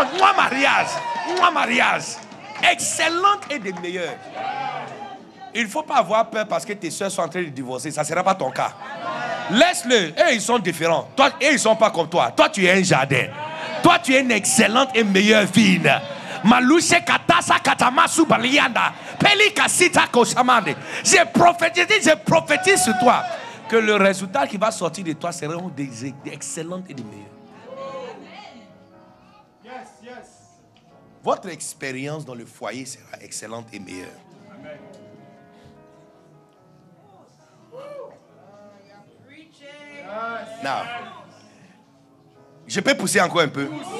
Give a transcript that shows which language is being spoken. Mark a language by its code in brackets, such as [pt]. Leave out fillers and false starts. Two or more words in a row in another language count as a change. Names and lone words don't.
[fr] Excellent et des meilleurs. Il ne faut pas avoir peur parce que tes soeurs sont en train de divorcer. Ça ne sera pas ton cas. Laisse-le. Eux, ils sont différents. Toi, eux, ils ne sont pas comme toi. Toi, tu es un jardin. Toi, tu es une excellente et meilleure vigne. Malouche katasa katamasu balianda. Pelikasita koshamande. Je prophétise sur toi que le résultat qui va sortir de toi sera des excellentes et des meilleures. Yes. Votre expérience dans le foyer sera excellente et meilleure. Amen. Now, je peux pousser encore un peu.